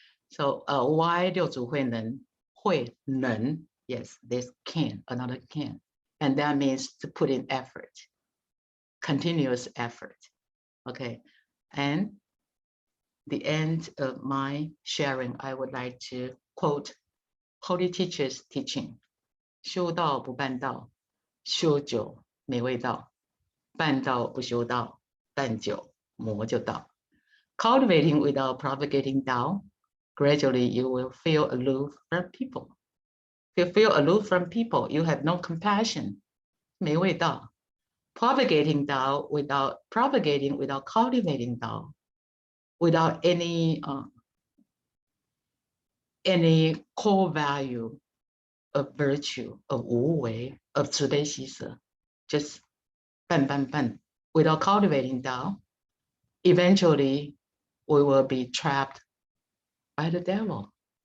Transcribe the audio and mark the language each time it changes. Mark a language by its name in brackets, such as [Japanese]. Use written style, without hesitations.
[English] So why 六祖慧能?慧能, yes, this can, another can. And that means to put in effort, continuous effort, okay? And the end of my sharing, I would like to quote Holy Teacher's teaching. [Chinese] 修道不办道，修酒没味道，办道不修道，办酒魔就道. [English] Cultivating without propagating Tao, gradually you will feel aloof from people. If you feel aloof from people, you have no compassion, [Chinese] 没味道. [English] Propagating Tao without cultivating Tao, without any core value of virtue, of 无为, of 慈悲喜舍, just 办, without cultivating Tao, eventually we will be trapped by the devil.